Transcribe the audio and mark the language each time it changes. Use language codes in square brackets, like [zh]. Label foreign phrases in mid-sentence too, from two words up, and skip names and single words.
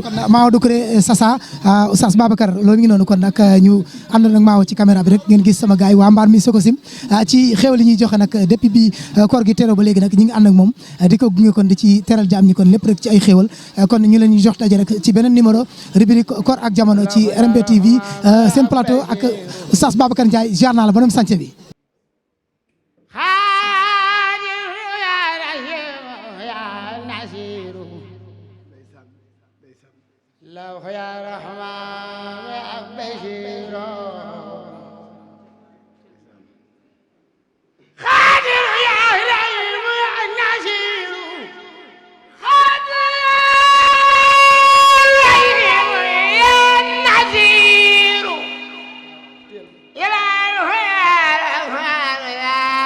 [wo] kon Maodo Touré Sasa Oustaz Babacar loolu mi ngi noonu kon nag ñu ànd nag Maodo ci caméra bi rek ngeen gis sama gars yi waa mbaar mi Sococim ci xéw li ñuy joxe nag depuis bi koor gi teroo ba léegi nag ñi ngi ànd ak moom di ko gunge kon di ci teral jaam ñi kon lépp rek ci ay xéwal kon ñu leen ñu jox daje rek ci beneen [fr] numéro rubrique [wo] koor ak jamono ci RMB TV seen plateau ak Oustaz Babacar Ndiaye jaar naa la borom sànce bi [ar] يا رحمن يا بشير خادر يا رحيم يا نصير خادر يا رحيم يا نصير يا رحمن يا